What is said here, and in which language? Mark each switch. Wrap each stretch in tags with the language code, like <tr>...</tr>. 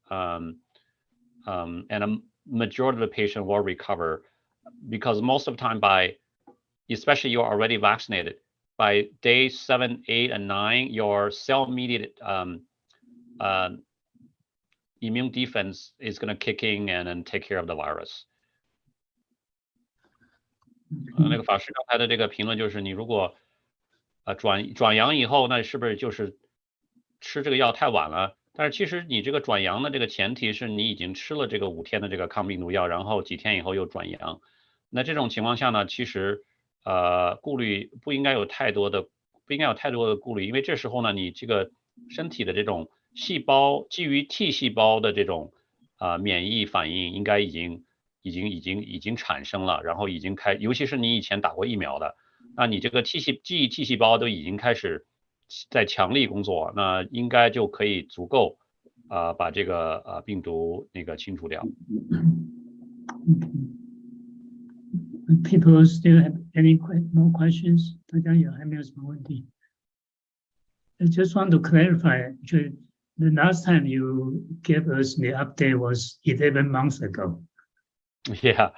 <en>And a majority of the patient will recover, because most of the time, especially you're already vaccinated, by day 7, 8, and 9, your cell-mediated immune defense is going to kick in and take care of the virus.</en> <zh>那个法师刚才的这个评论就是，你如果转阳以后，那是不是就是吃这个药太晚了？但是其实你这个转阳的这个前提是你已经吃了这个5天的这个抗病毒药，然后几天以后又转阳。那这种情况下呢，其实顾虑不应该有太多的顾虑，因为这时候呢，你这个身体的这种细胞基于 T 细胞的这种免疫反应应该已经产生了，然后已经尤其是你以前打过疫苗的，那你这个 T 细胞都已经开始在强力工作，那应该就可以足够把这个病毒那个清除掉。</zh> <en>People still have any more questions?</en> <zh>大家有还没有什么问题</zh> <en>I just want to clarify, actually, the last time you gave us the update was 11 months ago. Yeah,</en>